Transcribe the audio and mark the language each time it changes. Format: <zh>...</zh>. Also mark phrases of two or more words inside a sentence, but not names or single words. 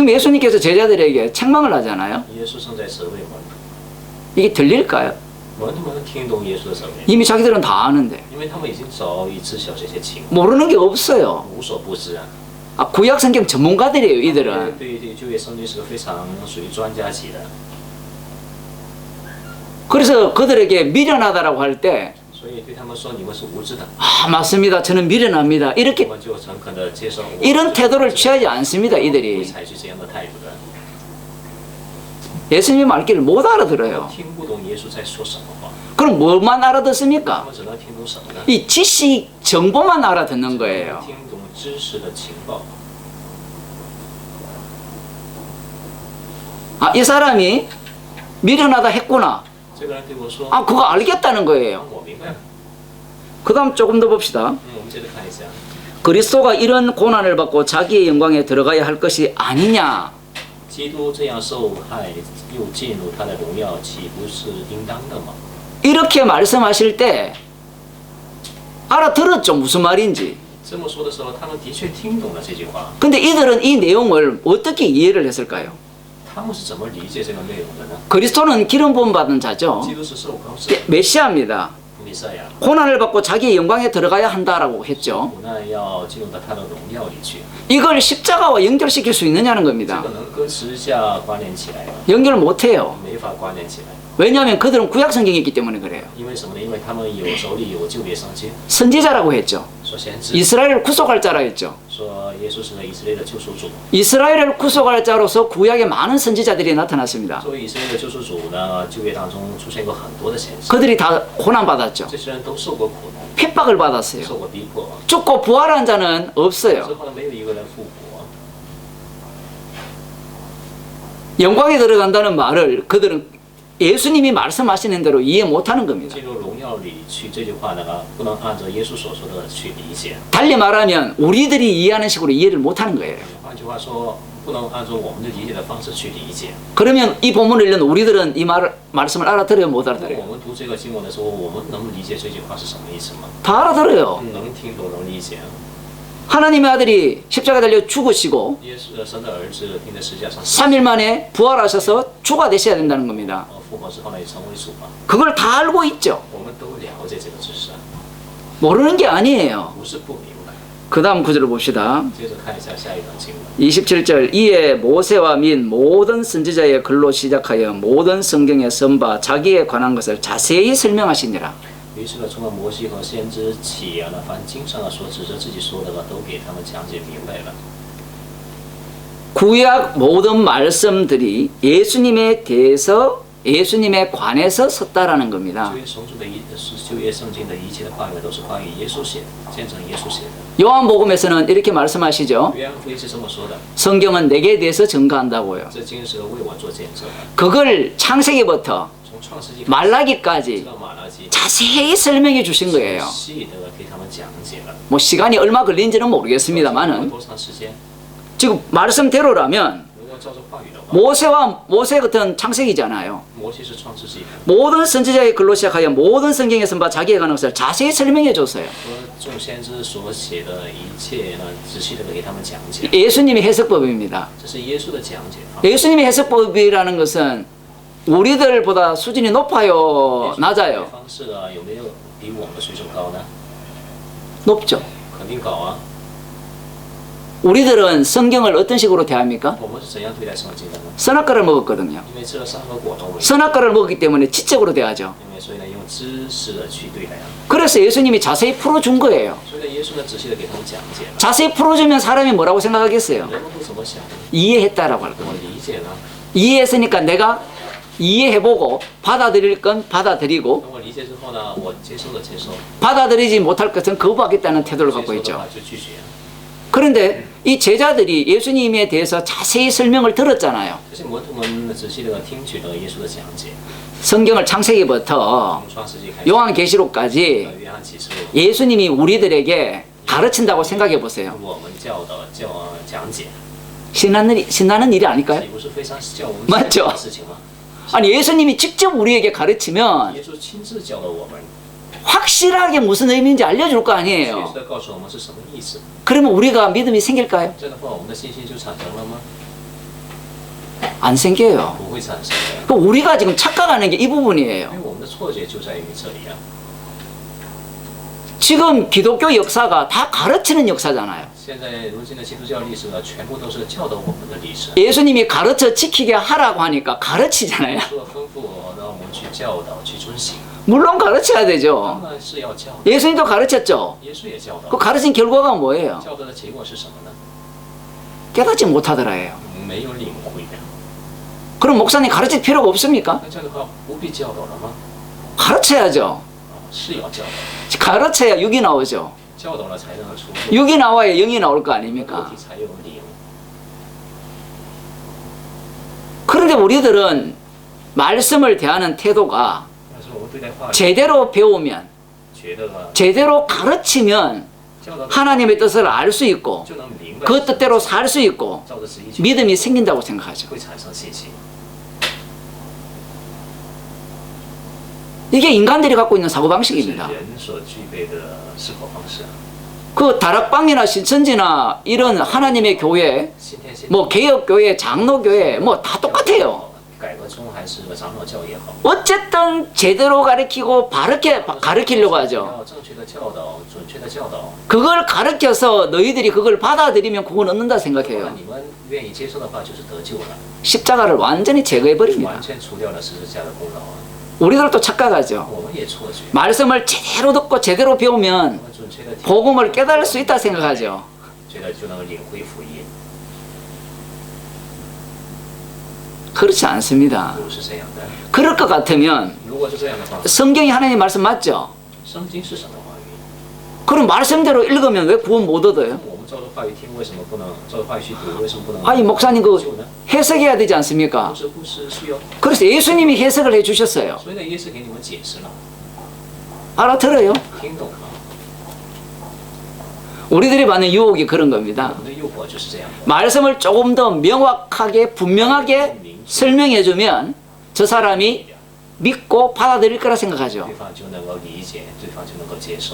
<ko>지금 예수님께서 제자들에게 책망을 하잖아요.</ko> <zh>耶稣正在责备门徒，</zh> <ko>이게 들릴까요?</ko> <zh>门徒们听懂耶稣的责备，</zh> <ko>이미 자기들은 다 아는데</ko> <zh>因为他们已经早已知晓这些情况，</zh> <ko>모르는 게 없어요.</ko> <zh>无所不知啊。</zh> <ko>아, 구약 성경 전문가들이에요, 이들은.</ko> <zh>对旧约圣经是个非常属于专家级的，</zh> <ko>그래서 그들에게 미련하다라고 할 때</ko> <zh>所以对他们说你们是无知的，</zh> <ko>아, 맞습니다. 저는 미련합니다.</ko> <zh>我</zh> <ko>이렇게</ko> <zh>们就诚恳的接受。</zh> <ko>이런 태도를 취하지 않습니다,</ko> <zh>不会</zh> <ko>이들이.</ko> <zh>采取这样的态度的，</zh> <ko>예수님의 말귀를 못 알아들어요.</ko> <zh>听不懂耶稣在说什么话，</zh> <ko>그럼 뭐만</ko> <zh>他</zh> <ko>알아듣습니까?</ko> <zh>们只能听懂什么呢？</zh> <ko>이 지식 정보만 알아듣는 거예요.</ko> <zh>听懂知识的情报。</zh> <ko>아, 이 사람이 미련하다 했구나.</ko> <zh>这个人对我说，</zh> <ko>아, 그거 알겠다는</ko> <zh>让</zh> <ko>거예요.</ko> <zh>我明白了。</zh> <ko>그 다음 조금 더 봅시다.</ko> <zh>我们接着看一下，</zh> <ko>그리스도가 이런 고난을 받고 자기의 영광에 들어가야 할 것이 아니냐.</ko> <zh>基督这样受害又进入他的荣耀，岂不是应当的吗？</zh> <ko>이렇게 말씀하실 때 알아들었죠, 무슨 말인지.</ko> <zh>这么说的时候，他们的确听懂了这句话。</zh> <ko>근데 이들은 이 내용을 어떻게 이해를 했을까요?</ko> <zh>他们是怎么理解这个内容的呢？</zh> <ko>그리스도는 기름 부음 받은 자죠.</ko> <zh>基督是受膏者，</zh> <ko>메시아입니다.</ko> <zh>弥赛亚，</zh> <ko>고난을 받고 자기의 영광에 들어가야 한다라고 했죠.</ko> <zh>苦难要进入到他的荣耀里去。</zh> <ko>이걸 십자가와 연결시킬 수 있느냐는</ko> <zh>这</zh> <ko>겁니다.</ko> <zh>个能跟十字架关联起来吗？</zh> <ko>연결 못해요.</ko> <zh>没法关联起来。</zh> <ko>왜냐하면 그들은 구약 성경이 있기 때문에 그래요.</ko> <zh>因为什么呢？因为他们手里有旧约圣经，</zh> <ko>선지자라고 했죠.</ko> <zh>说先知，</zh> <ko>이스라엘을 구속할 자라 했죠.</ko> <zh>说耶稣是以色列的救赎主。</zh> <ko>이스라엘을 구속할 자로서 구약에 많은 선지자들이 나타났습니다.</ko> <zh>作为以色列的救赎主呢，旧约当中出现过很多的先知，</zh> <ko>그들이 다 고난받았죠.</ko> <zh>这些人都受过苦难，</zh> <ko>핍박을 받았어요.</ko> <zh>受过逼迫，</zh> <ko>죽고 부활한 자는</ko> <zh>之</zh> <ko>없어요.</ko> <zh>后呢，没有一个人复活。</zh> <ko>영광에 들어간다는 말을 그들은 예수님이 말씀하시는 대로 이해 못하는 겁니다.</ko> <zh>进入荣耀理去，这句话呢不能按照耶稣所说的去理解。</zh> <ko>달리 말하면 우리들이 이해하는 식으로 이해를 못하는 거예요.</ko> <zh>换句话说，不能按照我们的理解的方式去理解。</zh> <ko>그러면 이 본문을 읽는 우리들은 이 말씀을 알아들어요, 못</ko> <zh>那</zh> <ko>알아들어요?</ko> <zh>我们读这个经文的时候，我们能理解这句话是什么意思吗？</zh> <ko>다 알아들어요.</ko> <zh>能听懂，能理解。</zh> <ko>하나님의 아들이 십자가 달려 죽으시고</ko> <zh>耶稣神的儿子钉在十字架上，</zh> <ko>3일 만에 부활하셔서 주가 되셔야 된다는 겁니다.</ko> <zh>复活之后呢，也成为主嘛。</zh> <ko>그걸 다 알고 있죠.</ko> <zh>我们都了解这个知识，</zh> <ko>모르는 게 아니에요.</ko> <zh>不是不明白。</zh> <ko>그 다음 구절을 봅시다.</ko> <zh>接着看一下下一段经文。</zh> <ko>27절 이에 모세와 민 모든 선지자의 글로 시작하여 모든 성경에 선바 자기에 관한 것을 자세히 설명하시니라.</ko> <zh>于是呢，从了摩西和先知起啊，凡经上啊所指着自己说的呢，都给他们讲解明白了。</zh> <ko>구약 모든 말씀들이 예수님에 대해서 예수님에 관해서 섰다라는 겁니다.</ko> <zh>旧约圣经的一切的话语都是关于耶稣写的，见证耶稣写的。</zh> <ko>요한복음에서는 이렇게 말씀하시죠.</ko> <zh>约翰福音是这么说的：</zh> <ko>성경은 내게 대해서 증거한다고요.</ko> <zh>这经是为我做见证的。</zh> <ko>그걸 창세기부터</ko> <zh>从创世纪</zh> <ko>말라기까지</ko> <zh>到马拉基，</zh> <ko>자세히 설명해 주신 거예요.</ko> <zh>细的给他们讲解了。</zh> <ko>뭐 시간이 얼마 걸린지는 모르겠습니다만은</ko> <zh>多长时间？</zh> <ko>지금 말씀대로라면</ko> <zh>如果照着话语的话，</zh> <ko>모세 같은 창세기잖아요.</ko> <zh>摩西是创世纪的，</zh> <ko>모든 선지자의 글로 시작하여 모든 성경에 선바 자기에 관한 것을 자세히 설명해 줬어요.</ko> <zh>和众先知所写的一切呢，仔细的给他们讲解。</zh> <ko>예수님의 해석법입니다.</ko> <zh>这是耶稣的讲解方。</zh> <ko>예수님의 해석법이라는 것은 우리들보다 수준이 높아요, 낮아요?</ko> <zh>方式啊，有没有比我们的水准高呢？</zh> <ko>높죠.</ko> <zh>肯定高啊。</zh> <ko>우리들은 성경을 어떤 식으로 대합니까?</ko> <zh>我们是怎样对待圣经的呢？</zh> <ko>선악과를 먹었거든요.</ko> <zh>因为吃了三个果农为，</zh> <ko>선악과를 먹었기 때문에 지적으로 대하죠.</ko> <zh>因为所以呢，用知识的去对待啊。</zh> <ko>그래서 예수님이 자세히 풀어준 거예요.</ko> <zh>所以呢，耶稣呢仔细的给他们讲解了。</zh> <ko>자세히 풀어주면 사람이 뭐라고 생각하겠어요?</ko> <zh>人们会怎么想呢？</zh> <ko>이해했다라고 할</ko> <zh>怎</zh> <ko>거예요.</ko> <zh>么理解呢？</zh> <ko>이해했으니까 내가 이해해보고 받아들일 건 받아들이고</ko> <zh>等我理解之后呢，我接受的接受，</zh> <ko>받아들이지 못할 것은 거부하겠다는 태도를</ko> <zh>接</zh> <ko>갖고</ko> <zh>受的</zh> <ko>있죠.</ko> <zh>话就拒绝。</zh> <ko>그런데 이 제자들이 예수님에 대해서 자세히 설명을 들었잖아요.</ko> <zh>这些门徒们仔细的听取了耶稣的讲解，</zh> <ko>성경을 창세기부터</ko> <zh>从创世纪开始，</zh> <ko>요한계시록까지</ko> <zh>到约翰启示录，</zh> <ko>예수님이 우리들에게 가르친다고 생각해 보세요.</ko> <zh>我们教导讲解，</zh> <ko>신나는 일이 아닐까요?</ko> <zh>岂不是非常叫我们</zh> <ko>맞죠</ko> <zh>的事情吗？</zh> <ko>아니 예수님이 직접 우리에게 가르치면</ko> <zh>耶稣亲自教导我们，</zh> <ko>확실하게 무슨 의미인지 알려줄 거</ko> <zh>确</zh> <ko>아니에요.</ko> <zh>实的告诉我们是什么意思。</zh> <ko>그러면 우리가 믿음이 생길까요?</ko> <zh>这样的话，我们的信心就产生了吗？</zh> <ko>안 생겨요.</ko> <zh>不会产生的，</zh> <ko>그 우리가 지금 착각하는 게 이</ko> <zh>因</zh> <ko>부분이에요.</ko> <zh>为我们的错觉就在于这里啊。</zh> <ko>지금 기독교 역사가 다 가르치는 역사잖아요.</ko> <zh>现在如今的基督教历史呢，全部都是教导我们的历史。</zh> <ko>예수님이 가르쳐 지키게 하라고 하니까 가르치잖아요.</ko> <zh>说吩咐让我们去教导、去遵行，</zh> <ko>물론 가르쳐야 되죠.</ko> <zh>当然是要教导。</zh> <ko>예수님도 가르쳤죠.</ko> <zh>耶稣也教</zh> <ko>그</ko> <zh>导，</zh> <ko>가르친 결과가 뭐예요?</ko> <zh>教导的结果是什么呢？</zh> <ko>깨닫지 못하더라예요.</ko> <zh>没有领会的。</zh> <ko>그럼 목사님 가르칠 필요가 없습니까?</ko> <zh>那这样的话，不必教导了吗？</zh> <ko>가르쳐야죠.</ko> <zh>是要教导，</zh> <ko>가르쳐야 육이 나오죠.</ko> <zh>教导了才能出</zh> <ko>육이 나와야 영이 나올 거</ko> <zh>肉</zh> <ko>아닙니까?</ko> <zh>体才有灵。</zh> <ko>그런데 우리들은 말씀을 대하는 태도가</ko> <zh>但是我们对待话语，</zh> <ko>제대로 배우면</ko> <zh>觉得呢，</zh> <ko>제대로 가르치면</ko> <zh>教导</zh> <ko>하나님의 뜻을 알 수 있고</ko> <zh>就能明白，</zh> <ko>그 뜻대로 살 수 있고</ko> <zh>照着旨意去，</zh> <ko>믿음이 생긴다고 생각하죠.</ko> <zh>会产生信心。</zh> <ko>이게 인간들이 갖고 있는</ko> <zh>这是</zh> <ko>사고방식입니다.</ko> <zh>人所具备的思考方式。</zh> <ko>그 다락방이나 신천지나 이런 하나님의 교회</ko> <zh>新天新</zh> <ko>뭐 개혁교회 장로교회 뭐 다 똑같아요.</ko> <zh>改革中还是长老教也好，</zh> <ko>어쨌든 제대로 가르치고 바르게 가르치려고 하죠.</ko> <zh>要正确的教导，准确的教导。</zh> <ko>그걸 가르쳐서 너희들이 그걸 받아들이면 구원 얻는다</ko> <zh>如果</zh> <ko>생각해요.</ko> <zh>你们愿意接受的话，就是得救了，</zh> <ko>십자가를 완전히 제거해버립니다.</ko> <zh>完全除掉了十字架的功劳啊。</zh> <ko>우리들도 착각하죠.</ko> <zh>我们也错觉，</zh> <ko>말씀을 제대로 듣고 제대로</ko> <zh>我</zh> <ko>배우면</ko> <zh>们准确的</zh> <ko>복음을 깨달을 수 있다 생각하죠.</ko> <zh>觉得就能领会福音，</zh> <ko>그렇지 않습니다.</ko> <zh>不是这样的。</zh> <ko>그럴 것 같으면</ko> <zh>如果是这样的话，</zh> <ko>성경이 하나님 말씀 맞죠?</ko> <zh>圣经是什么话语？</zh> <ko>그럼 말씀대로 읽으면 왜 구원 못 얻어요?</ko> <zh>我们照着话语听，为什么不能照着话语去读？为什么不能</zh> <ko>아니 목사님 그</ko> <zh>救呢？</zh> <ko>해석해야 되지 않습니까?</ko> <zh>不是需要，</zh> <ko>그래서 예수님이 해석을 해주셨어요.</ko> <zh>所以呢，耶稣给你们解释了。</zh> <ko>알아들어요?</ko> <zh>听懂吗？</zh> <ko>우리들이 받는 유혹이 그런</ko> <zh>我</zh> <ko>겁니다.</ko> <zh>们的诱惑就是这样的。</zh> <ko>말씀을 조금 더 명확하게 분명하게 설명해주면 저 사람이 믿고 받아들일 거라 생각하죠.</ko> <zh>对方就能够理解，对方就能够接受。</zh>